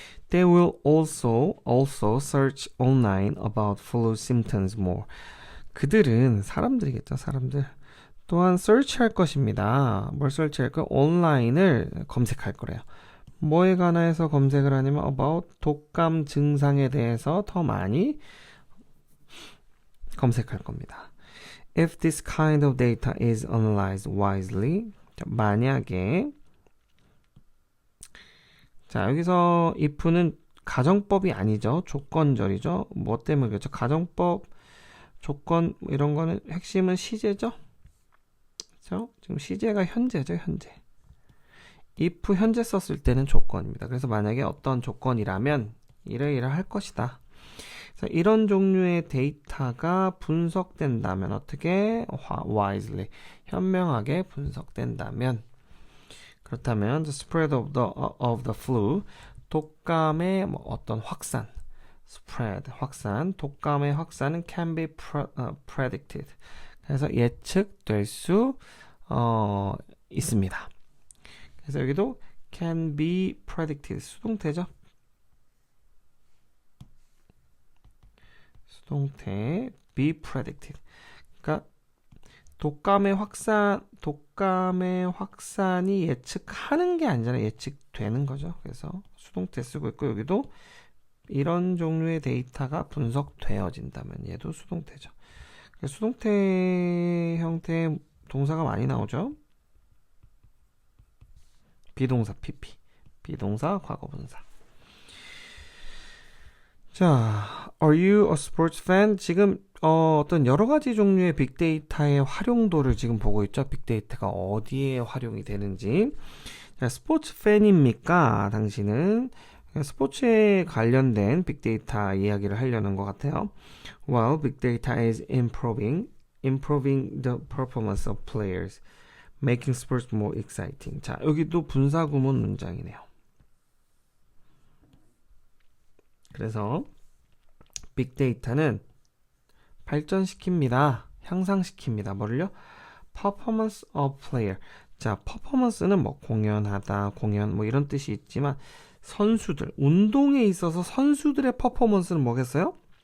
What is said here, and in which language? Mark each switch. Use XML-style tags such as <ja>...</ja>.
<en>They will also search online about flu symptoms more.</en> <ko>그들은 사람들이겠죠, 사람들. 또한 search할 것입니다. 뭘 search할 거예요? 온라인을 검색할 거래요. 뭐에 관해서 검색을 하냐면 about 독감 증상에 대해서 더 많이 검색할 겁니다.</ko> <en>If this kind of data is analyzed wisely,</en> <ko>만약에 자, 여기서 if는 가정법이 아니죠. 조건절이죠. 뭐 때문에 그렇죠? 가정법, 조건 이런 거는 핵심은 시제죠. 그렇죠? 지금 시제가 현재죠, 현재. if 현재 썼을 때는 조건입니다. 그래서 만약에 어떤 조건이라면 이러이러할 것이다. 그래서 이런 종류의 데이터가 분석된다면 어떻게?</ko> <en>wisely,</en> <ko>현명하게 분석된다면 그렇다면</ko> <en>the spread of the flu,</en> <ko>독감의 어떤 확산,</ko> <en>spread,</en> <ko>확산, 독감의 확산은</ko> <en>can be predicted.</en> <ko>그래서 예측될 수 있습니다. 그래서 여기도</ko> <en>can be predicted,</en> <ko>수동태죠. 수동태 be predicted. 그러니까 독감의 확산이 예측하는 게 아니라 예측되는 거죠. 그래서 수동태 쓰고 있고 여기도 이런 종류의 데이터가 분석되어진다면 얘도 수동태죠. 수동태 형태의 동사가 많이 나오죠. 비동사 PP, 비동사 과거분사.</ko> <en>자, Are you a sports fan?</en> <ko>지금 어떤 여러 가지 종류의 빅데이터의 활용도를 지금 보고 있죠. 빅데이터가 어디에 활용이 되는지. 자, 스포츠 팬입니까? 당신은 스포츠에 관련된 빅데이터 이야기를 하려는 것 같아요.</ko> <en>While big data is improving the performance of players, making sports more exciting.</en> <ko>자, 여기도 분사구문 문장이네요. 그래서 빅데이터는 발전시킵니다. 향상시킵니다. 뭐를요?</ko> <en>Performance of player.</en> <ko>자, 퍼포먼스는 뭐 공연하다, 공연 뭐 이런 뜻이 있지만 선수들, 운동에 있어서 선수들의 퍼포먼스는 뭐겠어요?</ko>